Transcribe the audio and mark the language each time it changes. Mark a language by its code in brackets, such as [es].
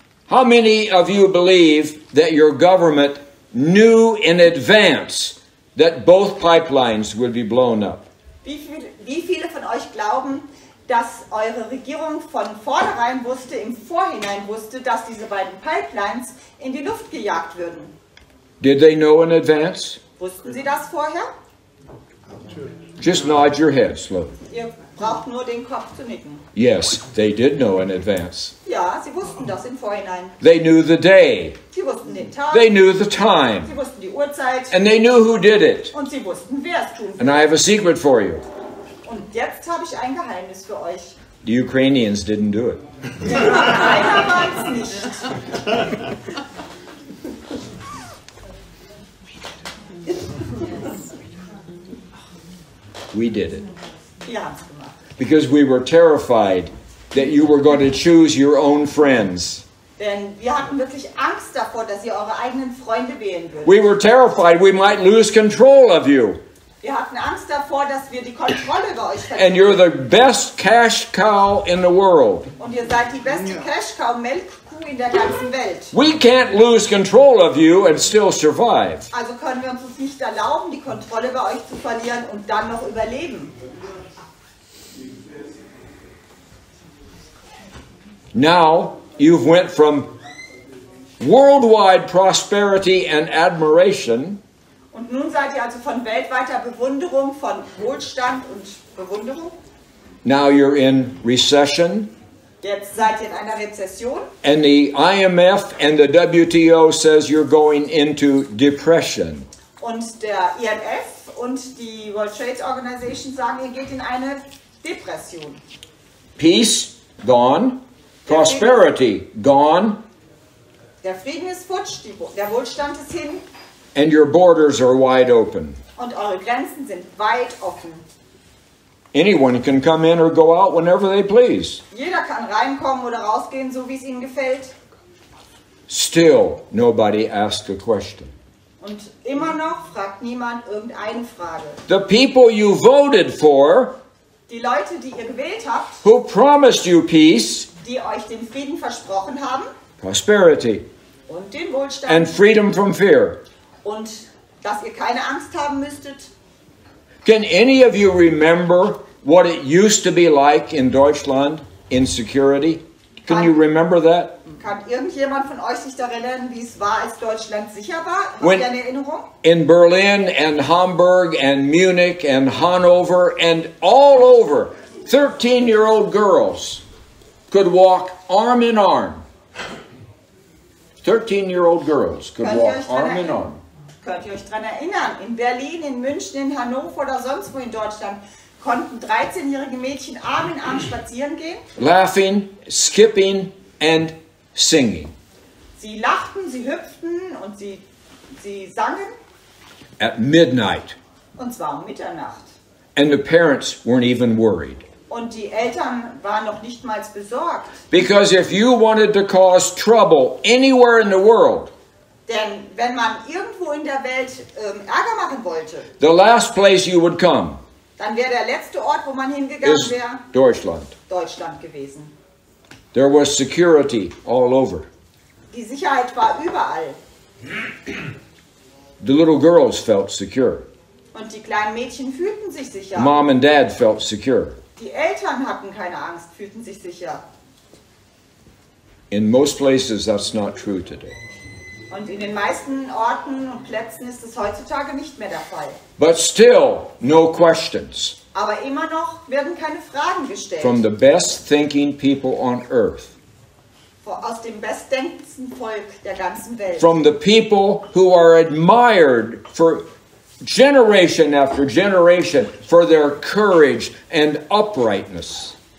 [en] How many of you believe that your government knew in advance that both pipelines would be blown up? [de] Wie viele von euch glauben, dass eure Regierung von vornherein wusste, im Vorhinein wusste, dass diese beiden Pipelines in die Luft gejagt würden? [en] Did they know in advance? [de] Wussten sie das vorher? [en] Just nod your head slowly. [de] Ihr braucht nur den Kopf zu nicken. [en] Yes, they did know in advance. [de] Ja, sie wussten das im Vorhinein. [en] They knew the day. [de] Sie wussten den Tag, [en] They knew the time. [de] sie wussten die Uhrzeit [en] And they knew who did it. [de] und sie wussten, wer es tun [en] And [de] würde. [en] I have a secret for you. [de] Und jetzt habe ich ein Geheimnis für euch. [en] The Ukrainians didn't do it. [de] Keiner war es nicht. [en] We did it. [de] Wir haben es gemacht. [en] Because we were terrified that you were going to choose your own friends. [de] Denn wir hatten wirklich Angst davor, dass ihr eure eigenen Freunde wählen würdet. [en] We were terrified we might lose control of you. [de] Wir hatten Angst davor, dass wir die Kontrolle über euch [en] And [de] verlieren. [en] you're the best cash cow in the world. [de] Und ihr seid die beste Cash-Cow, Melkkuh in der ganzen Welt. [en] We can't lose control of you and still survive. [de] Also können wir uns nicht erlauben, die Kontrolle über euch zu verlieren und dann noch überleben. [en] Now you've went from worldwide prosperity and admiration [de] Und nun seid ihr also von weltweiter Bewunderung, von Wohlstand und Bewunderung. [en] Now you're in recession. [de] Jetzt seid ihr in einer Rezession. [en] And the IMF and the WTO says you're going into depression. [de] Und der IMF und die World Trade Organization sagen, ihr geht in eine Depression. [en] Peace, gone. Prosperity, gone. [de] Der Frieden ist futsch, der Wohlstand ist hin. [en] And your borders are wide open. [de] Und eure Grenzen sind weit offen. [en] Anyone can come in or go out whenever they please. [de] Jeder kann reinkommen oder rausgehen, so wie es ihm gefällt. [en] Still, nobody asked a question. [de] Und immer noch fragt niemand irgendeine Frage. [en] The people you voted for, [de] Die Leute, die ihr gewählt habt, [en] who promised you peace, [de] die euch den Frieden versprochen haben [en] prosperity, [de] und den Wohlstand [en] and freedom from fear. [de] und dass ihr keine Angst haben müsstet. [en] Can any of you remember what it used to be like in Deutschland in security? Can you remember that? [de] Kann irgendjemand von euch sich daran erinnern, wie es war, als Deutschland sicher war? Habt [en] When- [de] ihr eine Erinnerung? [en] In Berlin and Hamburg and Munich and Hanover and all over, 13-year-old girls could walk arm in arm. 13-year-old girls could walk arm in arm. [de] Könnt ihr euch daran erinnern? In Berlin, in München, in Hannover oder sonst wo in Deutschland konnten 13-jährige Mädchen Arm in Arm spazieren gehen. [en] Laughing, skipping and singing. [de] Sie lachten, sie hüpften und sie sangen. [en] At midnight. [de] Und zwar um Mitternacht. [en] And the parents weren't even worried. [de] Und die Eltern waren noch nicht mal besorgt. [en] Because if you wanted to cause trouble anywhere in the world, [de] Denn wenn man irgendwo in der Welt Ärger machen wollte, [en] the last place you would come [de] dann wäre der letzte Ort, wo man hingegangen [en] is [de] wäre, [en] Deutschland. [de] Deutschland gewesen. [en] There was security all over. [de] Die Sicherheit war überall. [en] The little girls felt secure. [de] Und die kleinen Mädchen fühlten sich sicher. [en] Mom and dad felt secure. [de] Die Eltern hatten keine Angst, fühlten sich sicher. [en] In most places, that's not true today. [de] Und in den meisten Orten und Plätzen ist es heutzutage nicht mehr der Fall. [en] But still, no questions [de] Aber immer noch werden keine Fragen gestellt. [en] from the best thinking people on earth. [de] Aus dem bestdenkendsten Volk der ganzen Welt. [en] From the people who are admired for generation after generation for their courage and uprightness.